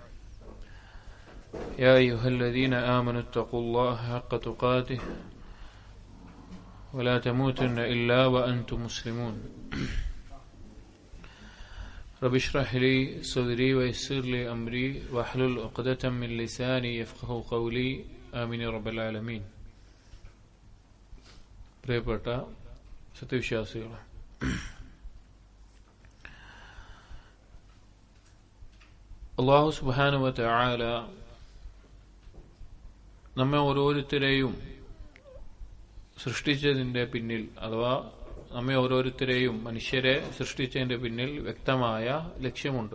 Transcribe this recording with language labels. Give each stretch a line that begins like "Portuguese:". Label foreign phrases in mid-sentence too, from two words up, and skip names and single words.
Arabic: يا أيها الذين آمنوا اتقوا الله حق تقاته ولا تموتن إلا وأنتم مسلمون. رب اشرح لي صدري ويسر لي أمري واحلل عقدة من لساني يفقهوا قولي آمين يا رب العالمين.
Malayalam: പ്രിയപ്പെട്ട സത്യവിശ്വാസികളെ, അല്ലാഹു
Arabic: سبحانه وتعالى
Malayalam: നമ്മെ ഓരോരുത്തരെയും സൃഷ്ടിച്ചതിന്റെ പിന്നിൽ, അഥവാ നമ്മെ ഓരോരുത്തരെയും മനുഷ്യരെ സൃഷ്ടിച്ചതിന്റെ പിന്നിൽ വ്യക്തമായ ലക്ഷ്യമുണ്ട്.